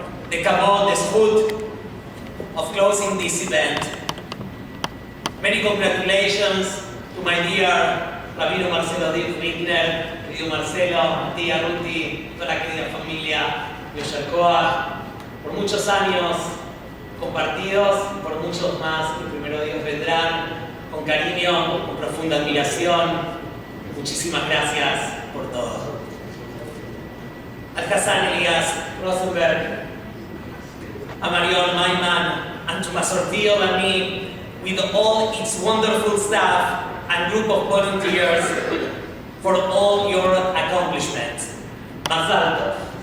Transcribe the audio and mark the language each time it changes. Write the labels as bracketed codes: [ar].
[en] the kavod, the zchut of closing this event. Many congratulations to my dear Rabbi Marcelo Rittner, [es] querido Marcelo, tía Ruti, toda la querida familia Yoshalcoa, por muchos años compartidos, por muchos más que primero Dios vendrán, con cariño, con profunda admiración. Muchísimas gracias por todo. [en] Al Hassan, Elias, Rosemberg, a Marion, Mayman, and to Masorti Olami, with all its wonderful staff and group of volunteers for all your accomplishments. Masorti.